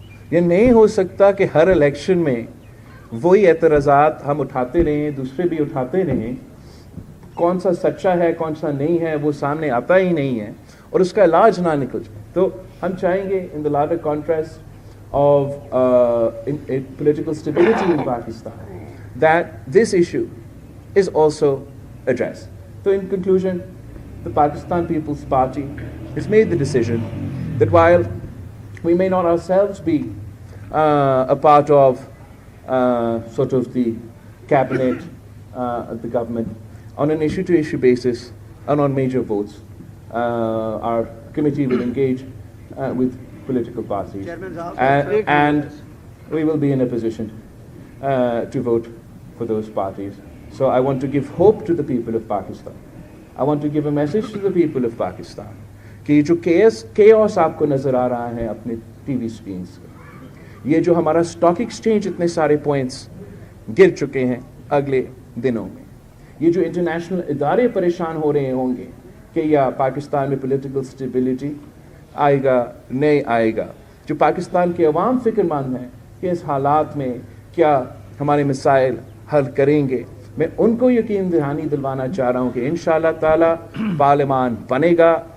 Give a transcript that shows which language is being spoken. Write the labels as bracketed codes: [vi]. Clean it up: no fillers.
[ur] یہ نہیں ہو سکتا کہ ہر الیکشن میں وہی اعتراضات ہم اٹھاتے رہیں, دوسرے بھی اٹھاتے رہیں, کون سا سچا ہے کون سا نہیں ہے وہ سامنے آتا ہی نہیں ہے اور اس کا علاج نہ نکل جائے. تو ہم چاہیں گے [en] In the larger contrast of political stability in Pakistan that this issue is also addressed. So in conclusion, the Pakistan People's Party has made the decision that while we may not ourselves be a part of sort of the cabinet, the government, on an issue-to-issue basis and on major votes, our committee will engage with political parties and we will be in a position to vote for those parties. So I want to give hope to the people of Pakistan. I want to give a message to the people of Pakistan [ur] کہ جو chaos آپ کو نظر آ رہا ہے اپنے T V screens کا, یہ جو ہمارا اسٹاک ایکسچینج اتنے سارے پوائنٹس گر چکے ہیں اگلے دنوں میں, یہ جو انٹرنیشنل ادارے پریشان ہو رہے ہوں گے کہ یا پاکستان میں پولیٹیکل اسٹیبلٹی آئے گا نہیں آئے گا، جو پاکستان کے عوام فکر مند ہیں کہ اس حالات میں کیا ہمارے مسائل حل کریں گے، میں ان کو یقین دہانی دلوانا چاہ رہا ہوں کہ انشاءاللہ تعالی پارلیمان بنے گا.